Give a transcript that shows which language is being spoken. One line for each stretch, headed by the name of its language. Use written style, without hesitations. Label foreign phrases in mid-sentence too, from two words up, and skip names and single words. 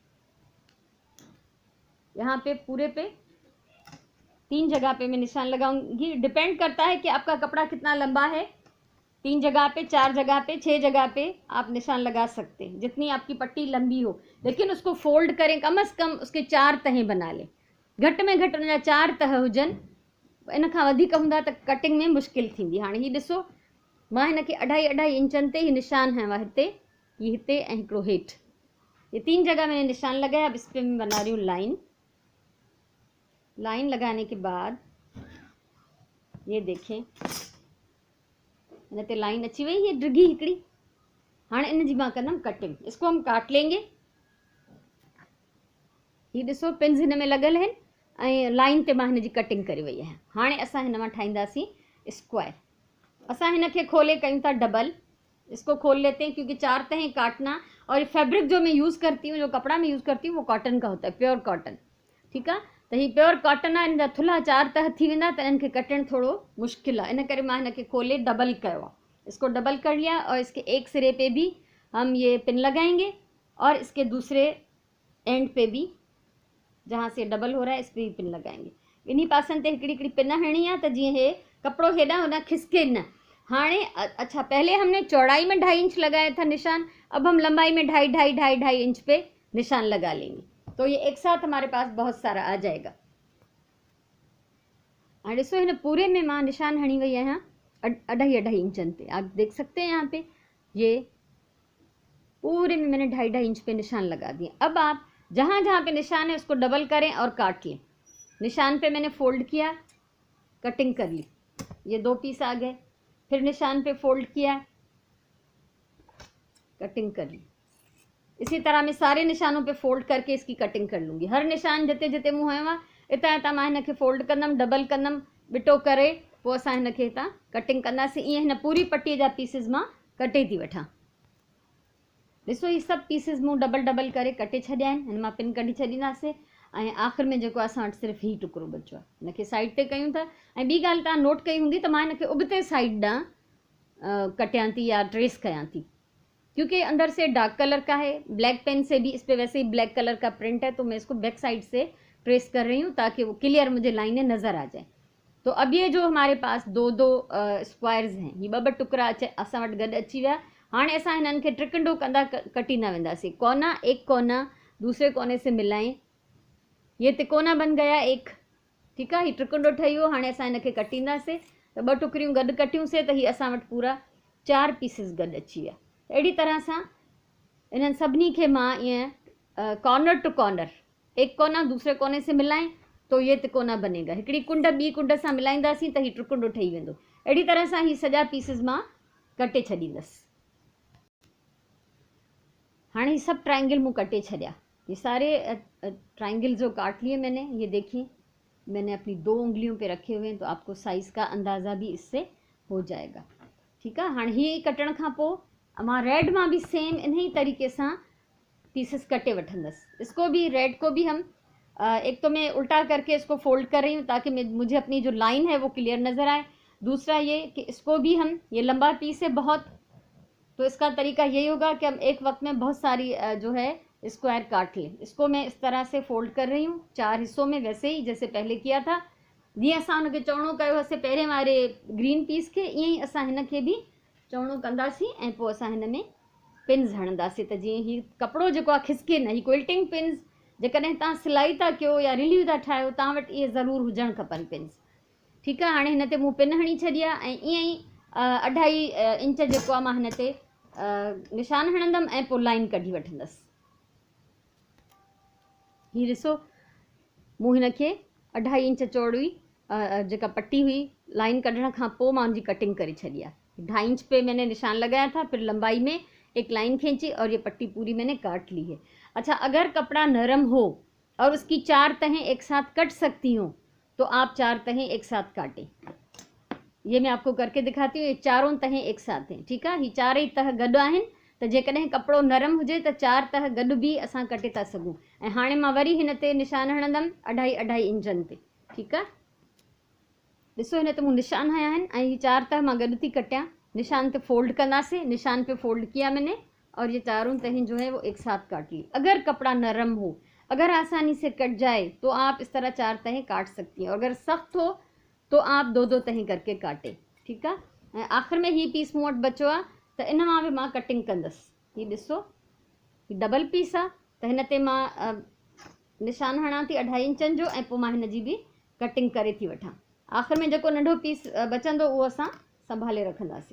Hindi: यहाँ पे पूरे पे 3 जगह पे मैं निशान लगाऊंगी। डिपेंड करता है कि आपका कपड़ा कितना लंबा है 3 जगह पे, 4 जगह पे, 6 जगह पे आप निशान लगा सकते हैं, जितनी आपकी पट्टी लंबी हो। लेकिन उसको फोल्ड करें, कम से कम उसके 4 तहें बना लें।
Sindhi: घटि में घटि उनजा 4 तह हुजनि, इन खां वधीक हूंदा त कटिंग में मुश्किल थींदी। हाणे हीउ ॾिसो, मां हिन खे 2.5 इंचनि ते ही निशान हयांव, हिते ये हिते ऐं हिकिड़ो हेठि,
Hindi: ये 3 जगह मैंने निशान लगाया। अब इस पे मैं बना रही हूँ लाइन। लाइन लगाने के बाद ये देखें,
Sindhi: हिन ते लाइन अची वई, ये डिघी हिकिड़ी। हाणे इन जी मां कंदमि कटिंग।
Hindi: इसको हम काट लेंगे।
Sindhi: ये ॾिसो पिन्स हिन में लॻल आहिनि ऐं लाइन ते मां हिन जी कटिंग करे वई आहियां। हाणे असां हिन मां ठाहींदासीं स्क्वायर। असां हिन खे खोले कयूं था डबल।
Hindi: इसको खोल लेते हैं क्योंकि 4 तहें काटना, और ये फैब्रिक जो मैं यूज़ करती हूँ, जो कपड़ा मैं यूज़ करती हूँ, वो कॉटन का होता है,
English: pure cotton.
Hindi: ठीक है, तो
Sindhi: ये
English: pure cotton
Sindhi: आहे, इन जा थुल्हा 4 तह थी वेंदा, त इन्हनि खे कटणु थोरो मुश्किल आहे। इन करे मां हिन खे खोले डबल कयो आहे।
Hindi: इसको डबल कर लिया और इसके एक सिरे पे भी हम ये पिन लगाएंगे और इसके दूसरे एंड पे भी, जहाँ से डबल हो रहा है, इस पर भी पिन लगाएंगे।
Sindhi: इन्हीं पासनि ते हिकिड़ी हिकिड़ी पिन हणी आहे, त जीअं हे कपिड़ो हेॾां होॾां खिसके न।
Hindi: हाणे अच्छा, पहले हमने चौड़ाई में 2.5 इंच लगाया था निशान, अब हम लंबाई में 2.5 इंच पे निशान लगा लेंगे, तो ये एक साथ हमारे पास बहुत सारा आ जाएगा।
Sindhi: हाँ ॾिसो, हिन पूरे में मां निशान हणी वई आहियां 2.5 इंचनि पे।
Hindi: आप देख सकते हैं यहाँ पे, ये पूरे में मैंने 2.5 इंच पे निशान लगा दिए। अब आप जहाँ जहाँ पे निशान है उसको डबल करें और काट लें। निशान पे मैंने फोल्ड किया, कटिंग कर ली, ये 2 पीस आ गए। फिर निशान पे फोल्ड किया, कटिंग कर ली। इसी तरह मैं सारे निशानों पे फोल्ड करके इसकी कटिंग कर लूँगी।
Sindhi: हर निशान जिते जिते मूं हयो आहे, इतां इतां मां हिन खे फोल्ड कंदमि, डबल कंदमि, बिटो करे पोइ असां हिन खे हितां कटिंग कंदासीं। ईअं हिन पूरी पट्टीअ जा पीसिस मां कटे थी वठां। ॾिसो, ही सभु पीसिस मूं डबल डबल करे कटे छॾिया आहिनि। हिन मां पिन कढी छॾींदासीं ऐं आख़िर में जेको असां वटि सिर्फ़ु ही टुकड़ो बचो आहे, हिन खे साइड ते कयूं था। ऐं ॿी ॻाल्हि तव्हां नोट कई हूंदी त मां हिन खे उबते साइड ॾांहुं कटियां थी या ट्रेस कयां थी,
Hindi: क्योंकि अंदर से डार्क कलर का है। ब्लैक पेन से भी इस पर वैसे ही ब्लैक कलर का प्रिंट है, तो मैं इसको बैक साइड से ट्रेस कर रही हूँ ताकि वो क्लियर मुझे लाइनें नज़र आ जाए। तो अब ये जो हमारे पास 2-2 स्क्वायर्स हैं, ये 2-2 टुकड़ा
Sindhi: असां वटि गॾु अची विया। हाणे असां हिननि खे ट्रिकंडो कंदा कटींदा वेंदासीं।
Hindi: कोना, एक कोना दूसरे कोने से मिलाएं, ये तिकोना बन गया एक। ठीक है,
Sindhi: ये ट्रिकंडो ठही वियो। हाणे असां हिन खे कटींदासीं, त 2 टुकड़ियूं गॾु कटियूंसीं त हीअ असां वटि पूरा 4 पीसिस गॾु अची विया। अहिड़ी तरह सां इन्हनि सभिनी खे मां ईअं
English: corner to corner,
Hindi: एक कोना दूसरे कोने से मिलाएं तो ये तिकोना बनेगा।
Sindhi: हिकिड़ी कुंड ॿी कुंड सां मिलाईंदासीं त हीउ ट्रिकुंडो ठही वेंदो। अहिड़ी तरह सां ही सॼा पीसिस मां कटे छॾींदसि। हाणे ही सब ट्रायंगल मुँह कटे छड़िया।
Hindi: ये सारे ट्रायंगल जो काट लिए मैंने, ये देखिए मैंने अपनी 2 उंगलियों पे रखे हुए हैं, तो आपको साइज़ का अंदाज़ा भी इससे हो जाएगा। ठीक है,
Sindhi: हाँ ही कटण खां पोइ मां रेड मां भी सेम
Hindi: इन्हीं तरीके से
Sindhi: पीसेस कटे वठंदसि।
Hindi: इसको भी, रेड को भी हम एक तो मैं उल्टा करके इसको फोल्ड कर रही हूँ ताकि मुझे अपनी जो लाइन है वो क्लियर नज़र आए। दूसरा ये कि इसको भी हम, ये लंबा पीस है बहुत, तो इसका तरीका यही होगा कि हम एक वक्त में बहुत सारी जो है स्क्वायर काट लें। इसको मैं इस तरह से फोल्ड कर रही हूँ 4 हिस्सों में, वैसे ही जैसे पहले किया था।
Sindhi: जीअं असां हुनखे चौड़ो कयो हुयोसीं पहिरें वारे ग्रीन पीस खे, ईअं ई असां हिन खे बि चौड़ो कंदासीं ऐं पोइ असां हिन में पिन्स हणंदासीं त जीअं ही कपिड़ो जेको आहे खिसके न। ही क्विल्टिंग पिन्स जेकॾहिं तव्हां सिलाई था कयो या रिलीव था ठाहियो, तव्हां वटि इहे ज़रूरु हुजणु खपनि पिन्स। ठीकु आहे, हाणे हिन ते मूं पिन हणी छॾी आहे ऐं ईअं ई 2.5 इंच जेको आहे मां हिन ते निशान हणंदमि ऐं पोइ लाइन कढी वठंदसि। हीअ ॾिसो, मूं हिन खे 2.5 इंच चौड़ी जेका पट्टी हुई, लाइन कढण खां पोइ मां उनजी कटिंग करे छॾी आहे।
Hindi: 2.5 इंच पे मैंने निशान लगाया था, फिर लंबाई में एक लाइन खींची और ये पट्टी पूरी मैंने काट ली है। अच्छा, अगर कपड़ा नरम हो और उसकी 4 तहें एक साथ कट सकती हों तो आप 4 तहें एक साथ काटें। ये मैं आपको करके दिखाती हूँ। ये चारों तहें एक साथ हैं। ठीक है,
Sindhi: ये 4 तह गॾु आहिनि, त जेकॾहिं कपिड़ो नरम हुजे त 4 तह गॾु बि असां कटे था सघूं। ऐं हाणे मां वरी हिन ते निशान हणंदमि 2.5 इंचनि ते। ठीकु आहे, ॾिसो हिन ते मूं निशान हया आहिनि ऐं ये 4 तह मां गॾु थी कटियां।
Hindi: निशान पे
Sindhi: फोल्ड कंदासीं,
Hindi: निशान पे फोल्ड किया मैंने और ये चारों तहें जो है वो एक साथ काट ली। अगर कपड़ा नरम हो, अगर आसानी से कट जाए तो आप इस तरह 4 तहें काट सकती हैं, और अगर सख्त हो तो आप 2-2 तहें करके काटें। ठीक है,
Sindhi: ऐं आख़िर में ही पीस मूं वटि बचियो आहे त इन मां बि मां कटिंग कंदसि। हीउ ॾिसो, हीउ डबल पीस आहे त हिन ते मां निशान हणां थी 2.5 इंचनि जो ऐं पोइ मां हिन जी बि कटिंग करे थी वठां। आख़िर में जेको नंढो पीस बचंदो उहो असां संभाले रखंदासीं।